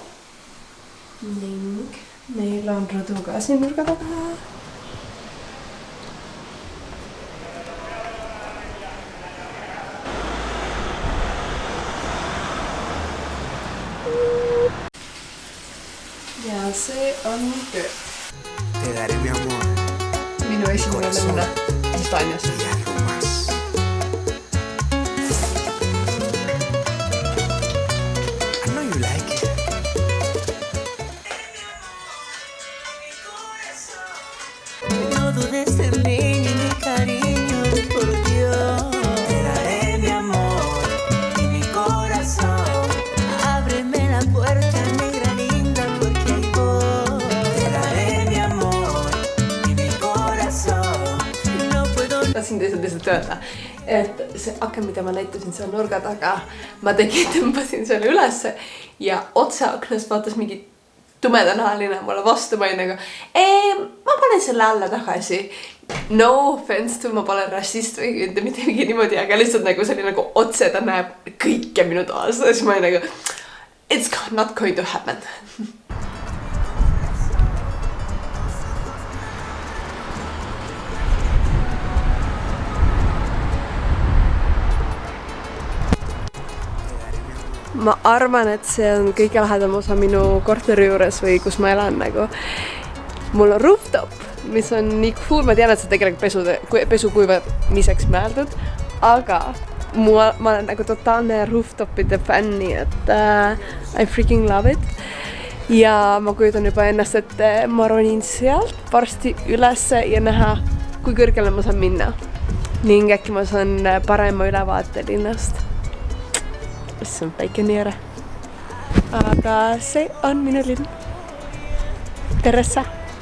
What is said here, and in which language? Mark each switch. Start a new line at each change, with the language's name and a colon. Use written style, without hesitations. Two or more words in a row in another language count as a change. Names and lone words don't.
Estonian: Ning meil on rõdu ka siin nurga taga. Ja see on töö.
Spanish: Te daré mi amor.
Estonian: Minu esimene lõuna Hispaanias.
Spanish: Y algo más.
English: I know you like it.
Spanish: No dudes en mí ni mi cariño, por Dios. Te daré mi amor y mi corazón. Ábreme la puerta, negra linda, porque hay voy. Te daré mi amor y mi corazón. No puedo.
Estonian: Tahtsin teisalt öelda, et see aken, mida ma näitasin seal nurga taga, ma tõmbasin selle ülesse ja otse aknast vaatas mingi tumedanahaline mulle vastu, ma olin nagu, ma panen selle alla tagasi.
English: No offense to,
Estonian: ma pole rassist või mitte mingi niimoodi, aga lihtsalt nagu see oli nagu otse, ta näeb kõike minu toas. Siis ma olin nagu,
English: it's not going to happen.
Estonian: Ma arvan, et see on kõige lähedam osa minu korteri juures või kus ma elan nagu. Mul on rooftop, mis on nii cool, ma tean, et see tegelikult pesukuivamiseks mõeldud, aga ma olen nagu totaalne rooftopide fänni, et
English: I freaking love it.
Estonian: Ja ma kujutan juba ennast, et ma ronin sealt varsti ülesse ja näha, kui kõrgele ma saan minna. Ning äkki ma saan parema ülevaate linnast. See on väike niere. Aga see on minu linn. Teressa.